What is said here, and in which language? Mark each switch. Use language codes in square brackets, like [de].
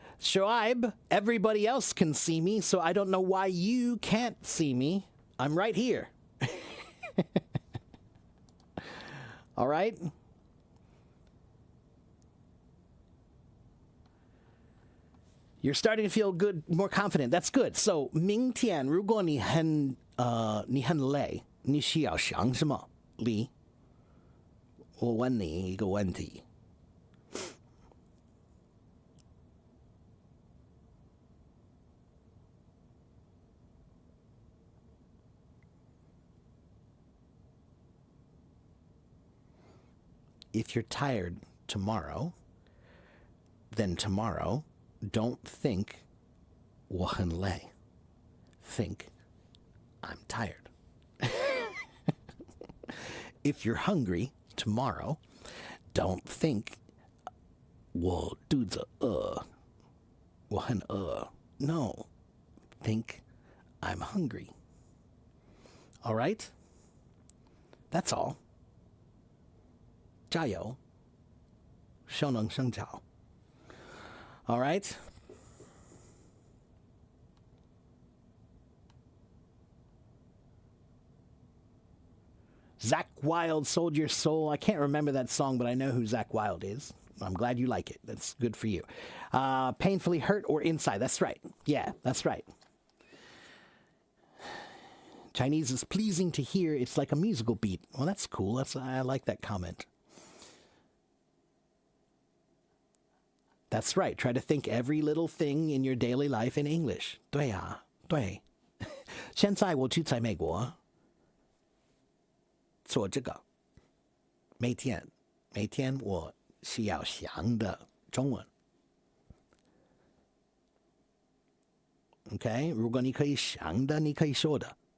[en] Shoaib, everybody else can see me, so I don't know why you can't see me. I'm right here. All right? You're starting to feel good, more confident. That's good. [zh] So, 明天如果你很累，你需要想什么？李，我问你一个问题。 [en] If you're tired tomorrow, then tomorrow, don't think [zh] 我很累. [en] Think I'm tired. If you're hungry tomorrow, Don't think [zh] 我肚子饿，我很饿. [en] No, think I'm hungry. All right? That's all. [zh] 加油，效能生巧. [en] All right? Zach Wild sold your soul. I can't remember that song, but I know who Zach Wild is. I'm glad you like it. That's good for you. Painfully hurt or inside. That's right. Yeah, that's right. Chinese is pleasing to hear. It's like a musical beat. Well, that's cool. I like that comment. That's right. Try to think every little thing in your daily life in English. [zh] 对啊，对。现在我住在美国，做这个。每天我需要想的中文。 OK， 如果你可以想的，你可以说的。